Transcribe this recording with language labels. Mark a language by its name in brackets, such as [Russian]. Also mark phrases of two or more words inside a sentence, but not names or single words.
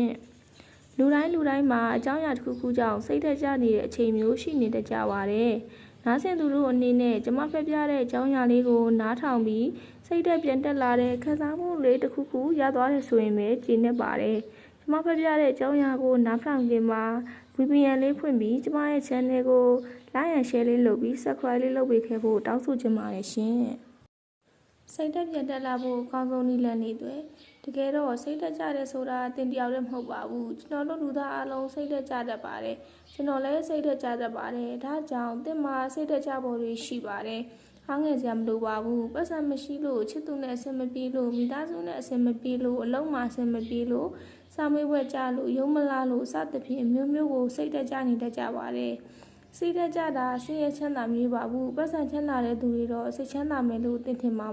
[Burmese] ။လူတိုင်းမှာအကြောင်းအရာတစ်ခုခုကြောင့်စိတ်သက်ကြနေတဲ့အချိန်မျိုးရှိနေတတ်ကြပါတယ်။နားဆင်သူတို့အနေနဲ့ကျမဖတ်ပြတဲ့အကြောင်းအရာလေးကိုနားထောင်ပြီးစိတ်သက်ပြန်တက်လာတဲ့ခံစားမှုလေးတစ်ခုခုရသွားတယ်ဆိုရင်ပဲကျေ နပ်ပါတယ်။ကျမဖတ်ပြတဲ့အကြောင်းအရာကိုနားထောင်ခြင်းမှာ VPN လေးဖွင့်ပြီးကျမရဲ့ channel ကို [English] like and share [Burmese] လေးလုပ်ပြီး subscribe လေးလုပ်ပေးခဲ့ဖို့တောင်းဆိုချင်ပါတယ်ရှင်။စိတ်သက်ပြန်တက်လာ ဖို့အကောင်းဆုံးနည်းလမ်းလေးတွေတကယ်တော့စိတ်သက်ကြတယ်ဆိုတာတင်တယောက်တည်းမဟုတ်ပါဘူး။ကျွန်တော်တို့လူသားအလုံးစိတ်သက်ကြတတ်ပါတယ်။ကျွန်တော်လည်းစိတ်သက်ကြတတ်ပါတယ်။ဒါကြောင့်တင်မှာစိတ်သက်ကြဖို့တွေရှိပါတယ်။ဟောင်းငယ်စရာမလိုပါဘူး။ပတ်စံမရှိလို့ချစ်သူနဲ့အဆင်မပြေလို့မိသားစုနဲ့အဆင်မပြေလို့အလုံးမအဆင်မပြေလို့စာမေးပွဲကြလို့ရုံးမလားလို့စသဖြင့်မျိုးမျိုးကိုစိတ်သက်ကြနေတတ်ကြပါတယ်။စိတ်သက်ကြတာစိတ်ရချမ်းသာမျိုးပါဘူး။ပတ်စံချမ်းသာတဲ့သူတွေတော့စိတ်ချမ်းသာမယ်လို့တင်ထင်မှာ